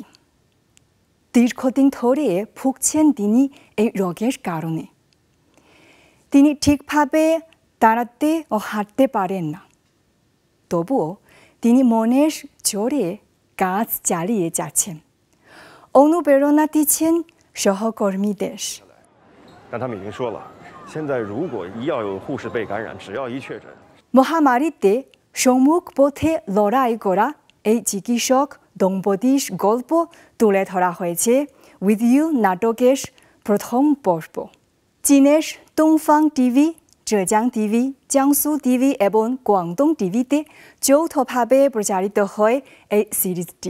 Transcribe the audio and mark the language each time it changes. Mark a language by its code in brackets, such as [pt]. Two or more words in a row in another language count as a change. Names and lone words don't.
[bn] দীর্ঘদিন ধরে ভুগছেন তিনি এই রোগের কারণে। তিনি ঠিকভাবে দাঁড়াতে ও হাঁটতে পারেন না। তবুও তিনি মনের জোরে কাজ চালিয়ে যাচ্ছেন, অনুপ্রেরণা দিচ্ছেন সহকর্মীদের। [zh] 但他们已经说了，现在如果一要有护士被感染，只要一确诊， [bn] মহামারীতে সম্মুখ পথে লড়াই করা এই চিকিৎসক দম্পতির গল্প তুলে ধরা হয়েছে উইথ ইউ নাটকের প্রথম পর্ব। চীনের দংফাং টিভি, জেজিয়াং টিভি, জিয়াংসু টিভি এবং গুয়াংদং টিভিতে যৌথভাবে প্রচারিত হয় এই সিরিজটি।